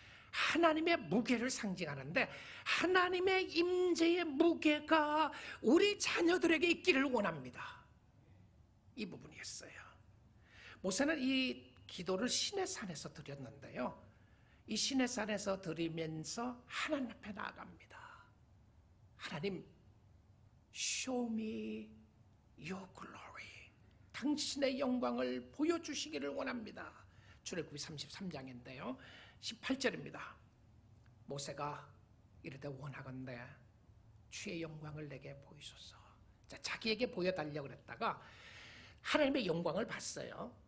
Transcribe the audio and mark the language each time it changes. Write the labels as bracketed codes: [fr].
[ko] 하나님의 무게를 상징하는데 하나님의 임재의 무게가 우리 자녀들에게 있기를 원합니다. 이 부분이었어요. 모세는 이 기도를 시내산에서 드렸는데요, 이 시내산에서 드리면서 하나님 앞에 나아갑니다. [en] 하나님, show me your glory. [ko] 당신의 영광을 보여주시기를 원합니다. 출애굽기 33장인데요 18절입니다. 모세가 이르되 원하건대 주의 영광을 내게 보이소서. 자, 자기에게 보여달라고 그랬다가 하나님의 영광을 봤어요.